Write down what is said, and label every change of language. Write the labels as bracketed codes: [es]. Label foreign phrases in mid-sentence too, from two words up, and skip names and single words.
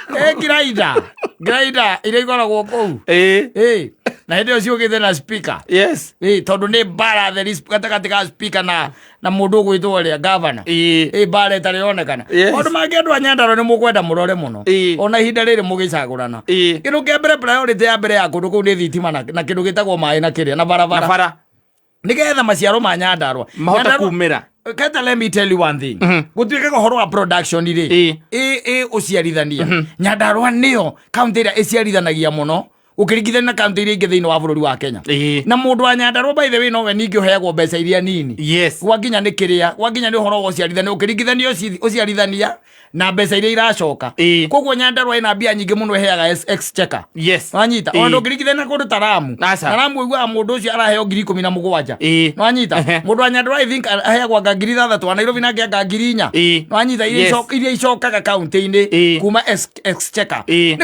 [ki] Graida iria ikoragwo kũu na hĩndĩ ĩyo ciũkĩte na speaker tondũ nĩ mbara gatagatĩ ka speaker na mũndũ ũgwĩtwo ũrĩa governor mbara ĩtarĩ yonekana maũndũ mangĩ andũ a Nyandarua nĩ mũkwenda mũrore mũno ona ihinda rĩrĩ mũgĩcagũrana kĩndũ kĩa mbere priority ya mbere ya kũndũ kũu nĩ thitima na kĩndũ gĩtagwo maĩ na kĩrĩa na barabara nĩgetha maciaro ma Nyandarua mahota kumĩra. [en] Kata, let me tell you one thing. [ki] Gũtuĩke ũhoro wa production ire ũciarithania Nyandarua nĩyo kaunti ĩrĩa ĩciarithanagia mũno ũkĩringithania na kaunti iria ingĩ thĩinĩ wa bũrũri wa Kenya na mũndũ wa Nyandarua [en] by the way [ki] nowe ningĩ ũheagwo mbeca iria nini gwakinya nĩ kĩrĩa gwakinya nĩ ũhoro wa ũciarithania ũkĩringithania ũciarithania na mbeca iria iracoka koguo Nyandarua ĩna mbia nyingĩ mũno ĩheaga exchequer wanyita ona ũkĩringithania na kũndũ ta Lamu ũiguaga mũndũ ũcio araheo 17,000 wanyita mũndũ wa Nyandarua [en] I think [ki] aheagwo anga 3,000 wa Nairobi nake anga 4,000 wanyita iria icokaga kaunti-inĩ kuma exchequer nĩ